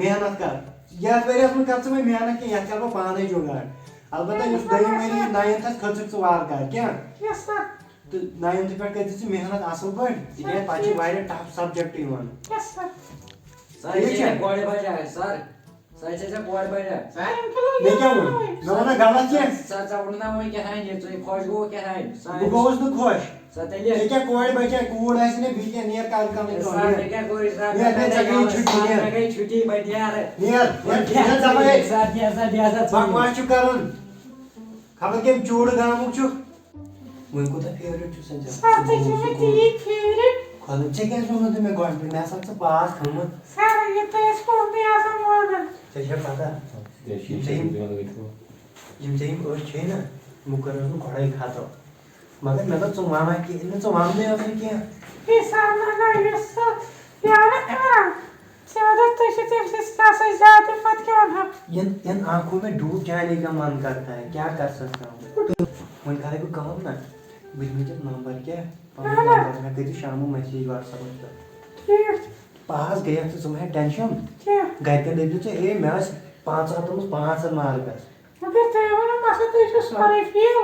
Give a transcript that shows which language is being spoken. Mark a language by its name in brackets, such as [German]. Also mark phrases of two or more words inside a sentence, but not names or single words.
[Kashmiri] محنت کر یتھ ؤریَس منٛز کر ژٕ وۄنۍ محنت کینٛہہ یتھ کر بہٕ پانے جُگاڑ البتہ یُس دوٚیِم ؤری 9تھس کھٔژٕکھ ژٕ وارٕ کارٕ کیٛاہ تہٕ 9تھٕ پٮ۪ٹھ کٔرۍ زِ ژٕ محنت اصٕل پٲٹھۍ تِکیٛازِ پتہٕ چھِ واریاہ ٹف سبجکٹ یِوان سر یہِ چھِ کورِ بجاے سر سر چھِ ژےٚ کورِ بجاے مےٚ کیٛاہ ووٚن مےٚ ووٚنا غلط کینٛہہ سر ژےٚ ووٚنُتھ نہ وۄنۍ کیٛاہ تانۍ یہِ ژٕ خۄش گوٚو کیٛاہ تانۍ بہٕ گوٚوُس نہٕ خۄش Satelia. ژےٚ کیٛاہ کورِ بچا کوٗر آسہِ نا بیٚیہِ کیٛاہ نیر کالہٕ کالٕے سر، کیٛاہ کورِ سر? Niyat, ژےٚ گٔیی چھُٹی نیر. Sir, gئی چھُٹی بَٹہِ یارٕ. نیر زبٲے Sir, بیٚہسا بکواس چھُ کرُن خبر کٔمۍ چوٗڑٕ گامُک چھُکھ وۄنۍ کوٗتاہ فیورِٹ چھُ سن سر تُہۍ چھِو مےٚ تیٖتۍ فیورِٹ خۄدا ژےٚ کیٛازِ ووٚنُتھ مےٚ گۄڈٕ مےٚ ہسا ژٕ پاس تھوٚمُت سر یہِ تُہۍ ٲسۍ پوٚنٛدُے آسان وَنان ژےٚ چھےٚ پتہ یِم ژےٚ یِم أچھ چھے نا یِمو کٔرٕس بہٕ گۄڈَے خطر مگر مےٚ دوٚپ ژٕ وَنکھ کینٛہہ نہٕ ژٕ وَننٕے ٲس نہٕ کینٛہہ یہِ سر نہ یُس سُہ یہِ آو نا عمران ژےٚ دوٚپ تُہۍ چھِو تٔمۍ سٕنٛدۍ آسان زیادٕ پتہٕ کیٛاہ وَنہو [Urdu] ان آنکھوں میں ڈوب جانے کا من کرتا ہے کیا کر سکتا ہوں [Kashmiri] وۄنۍ کرے بہٕ کٲم نا بہٕ دِمے ژےٚ نمبر کیٛاہ پنُن نمبر مےٚ کٔرۍ زِ شامن میسیج وٹسیپس پٮ۪ٹھ ٹھیٖک پاس گٔیَکھ ژٕ مہ ہےٚ ٹٮ۪نشن کیٚنٛہہ گرِکٮ۪ن دٔپۍزِ ژٕ ہے مےٚ ٲسۍ 500 منٛز 500 مارکس مگر تُہۍ ؤنِو مطلب تُہۍ چھِو سورُے فیل